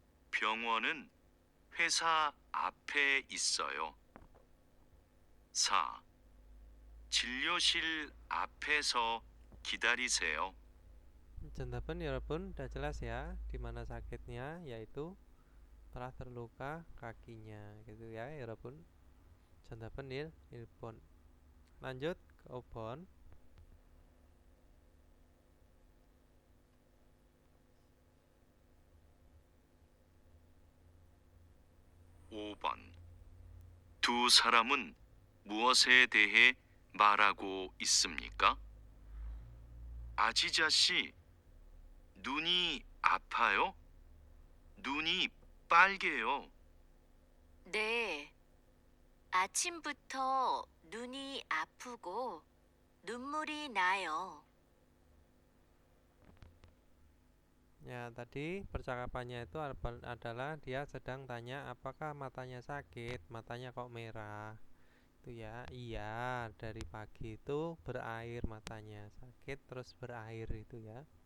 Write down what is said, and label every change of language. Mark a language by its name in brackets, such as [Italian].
[Korean] 병원은 회사 앞에 있어요. 4. 진료실 앞에서 기다리세요. [Indonesian] Jawaban ya Robun udah jelas ya di mana sakitnya, yaitu telah terluka kakinya gitu ya Robun. Jawaban ilpon. Lanjut ke obon. [Korean] 5번. 두 사람은 무엇에 대해 말하고 있습니까? 아지자 씨, 눈이 아파요? 눈이 빨개요. 네, 아침부터 눈이 아프고 눈물이 나요. [Indonesian] Ya, tadi percakapannya itu adalah dia sedang tanya apakah matanya sakit, matanya kok merah. Itu ya, iya, dari pagi itu berair matanya, sakit terus berair itu ya.